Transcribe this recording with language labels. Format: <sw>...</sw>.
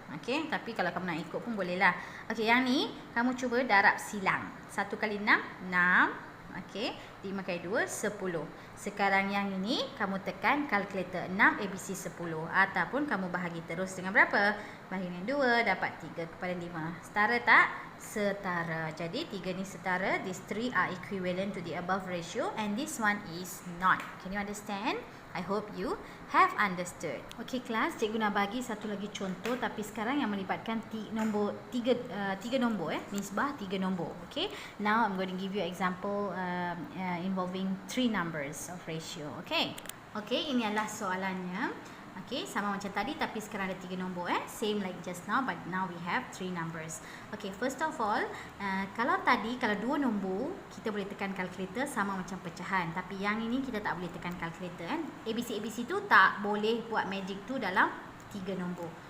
<ms>Okey, tapi kalau kamu nak ikut pun bolehlah. Okey, yang ni kamu cuba darab silang. 1 kali 6, 6. Okey, 5 kali 2, 10. Sekarang yang ini kamu tekan kalkulator 6 ABC 10 ataupun kamu bahagi terus dengan berapa? Bahagi dengan 2 dapat 3/5. Setara tak? Setara. Jadi 3 ni setara.</ms> <en>These 3 are equivalent to the above ratio and this one is not. Can you understand? I hope you have understood.</en> <ms>Okay kelas, cikgu nak bagi satu lagi contoh tapi sekarang yang melibatkan tiga nombor nisbah 3 nombor.</ms> <en>Okay, now I'm going to give you example involving 3 numbers of ratio.</en> <ms>Okay, ini adalah soalannya. Okay, sama macam tadi tapi sekarang ada 3 nombor</ms> <en>same like just now, but now we have 3 numbers.</en> <ms>Okay,</ms> <en>first of all,</en> <ms>kalau 2 nombor kita boleh tekan kalkulator sama macam pecahan, tapi yang ini kita tak boleh tekan kalkulator ABC tu tak boleh buat magic tu dalam 3 nombor.</ms>